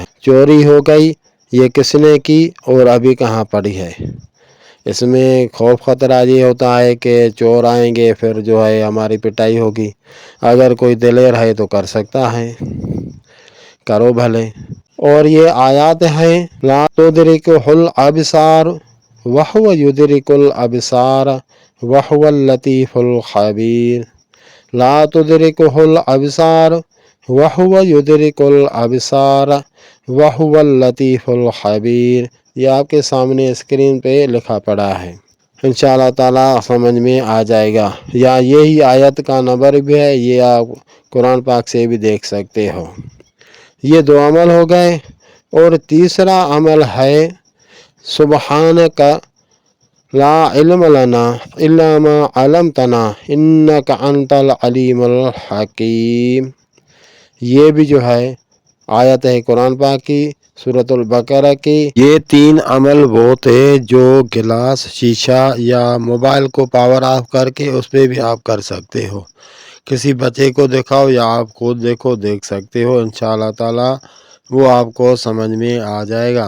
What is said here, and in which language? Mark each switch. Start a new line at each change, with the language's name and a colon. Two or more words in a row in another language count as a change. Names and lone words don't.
Hindi: चोरी हो गई, ये किसने की और अभी कहाँ पड़ी है, इसमें खौफ खतरा ये होता है कि चोर आएंगे फिर जो है हमारी पिटाई होगी। अगर कोई दिलेर है तो कर सकता है, करो भले। और ये आयत है,
Arabic: لا تدركه الأبصار وهو يدرك الأبصار وهو اللطيف الخبير. لا تدركه الأبصار وهو يدرك الأبصار وهو اللطيف الخبير.
Hindi: ये आपके सामने स्क्रीन पे लिखा पड़ा है,
Arabic: إن شاء الله تعالى
Hindi: समझ में आ जाएगा। या यही आयत का नंबर भी है, ये आप कुरान पाक से भी देख सकते हो। ये दो अमल हो गए। और तीसरा अमल है,
Arabic: سبحانك لا علم لنا إلا ما علمتنا إنك أنت العليم الحكيم.
Hindi: ये भी जो है आयत है कुरान पाक की सूरतुल बकरा की। ये 3 अमल वो थे जो गिलास, शीशा या मोबाइल को पावर ऑफ करके उस पर भी आप कर सकते हो। किसी बच्चे को दिखाओ या आप खुद देखो, देख सकते हो,
Arabic: إن شاء الله تعالى
Hindi: वो आपको समझ में आ जाएगा।